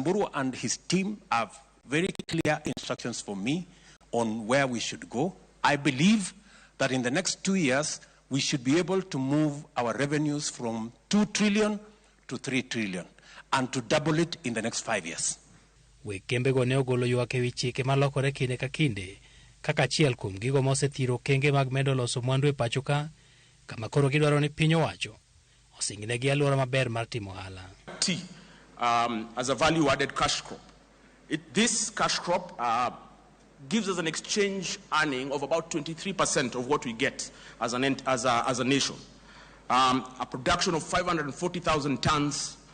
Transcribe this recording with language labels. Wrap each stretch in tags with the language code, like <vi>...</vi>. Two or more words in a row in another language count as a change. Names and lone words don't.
<en>Mburu and his team have very clear instructions for me on where we should go. I believe that in the next 2 years, we should be able to move our revenues from 2 trillion to 3 trillion. And to double it in the next 5 years.</en> <luo>We kembe go ne ogolo ywak ewi chike malokore kinde ka kinde kaka achiel kuom gigo mosethiro kenge mag medo loso mwandu e pacho ka, kama koro gidwaro ni piny owacho osingnegi alwora maber mar timo ohala.</luo> <en>Tea as a value-added cash crop. This cash crop gives us an exchange earning of about 23% of what we get as a nation. A production of 540,000 tons.</en>